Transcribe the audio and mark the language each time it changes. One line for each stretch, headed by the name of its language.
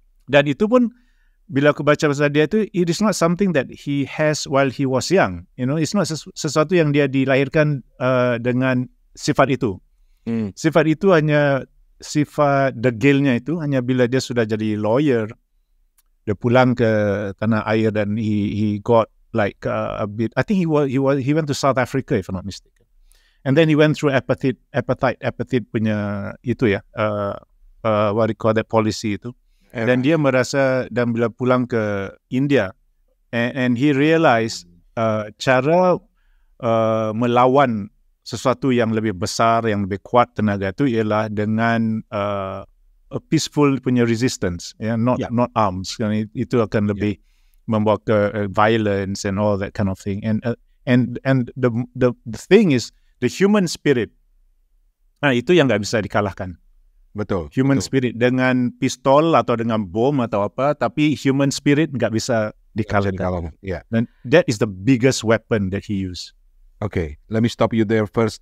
Malay: Dan itu pun bila aku baca pasal dia itu,
English: it is not something that he has while he was young. It's not
Malay: sesuatu yang dia dilahirkan dengan sifat itu. Sifat itu hanya sifat degilnya itu hanya bila dia sudah jadi lawyer. Dia pulang ke tanah air dan
English: he got like a bit. I think he went to South Africa if I'm not mistaken. And then he went through appetite
Malay: punya itu ya,
English: what do you call that policy itu.
Malay: Dan dia merasa, dan bila pulang ke India,
English: and he realized
Malay: cara melawan sesuatu yang lebih besar, yang lebih kuat tenaga itu ialah dengan a peaceful punya
English: resistance, not arms.
Malay: Itu akan lebih membawa ke
English: violence and all that kind of thing. And the thing is the human spirit.
Malay: Nah, itu yang nggak bisa dikalahkan. Betul. Human spirit dengan pistol atau dengan bom atau apa, tapi human spirit nggak bisa dikalahkan.
English: Dan that is the biggest weapon that he used. Oke, let me stop you there first.